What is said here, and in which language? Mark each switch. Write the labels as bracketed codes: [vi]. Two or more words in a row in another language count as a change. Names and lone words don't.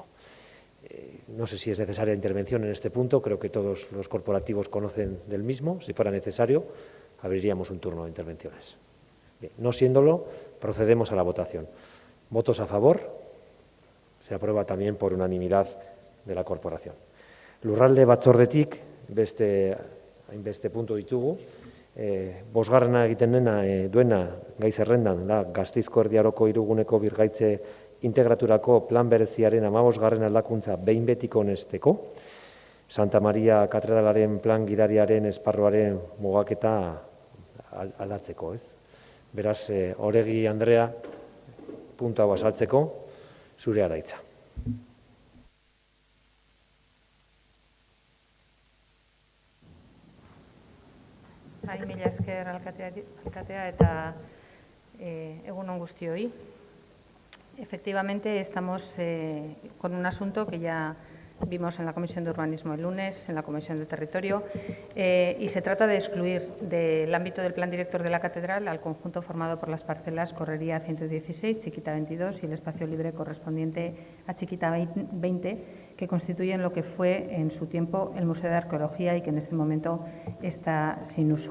[es] No sé si es necesaria intervención en este punto, creo que todos los corporativos conocen del mismo. Si fuera necesario, abriríamos un turno de intervenciones. Bien, no siéndolo, procedemos a la votación. ¿Votos a favor? Se aprueba también por unanimidad de la corporación. [eu] Lurralde batzordetik hainbeste puntu ditugu. Bosgarrena egiten duena gai zerrendan da Gasteizko Erdi Aroko hiruguneko birgaitze integraturako plan bereziaren 15. aldakuntza behin betiko onesteko, Santa Maria katedralaren plan gidariaren esparruaren mugaketa aldatzeko, ez? Beraz, Oregi Andrea, puntu hau azaltzeko, zurea da hitza. Mila esker alkatea eta egun on guztioi. [es] Efectivamente, estamos con un asunto que ya vimos en la Comisión de Urbanismo el lunes, en la Comisión de Territorio, y se trata de excluir del ámbito del plan director de la catedral al conjunto formado por las parcelas Correría 116, Chiquita 22 y el espacio libre correspondiente a Chiquita 20, que constituyen lo que fue en su tiempo el Museo de Arqueología y que en este momento está sin uso.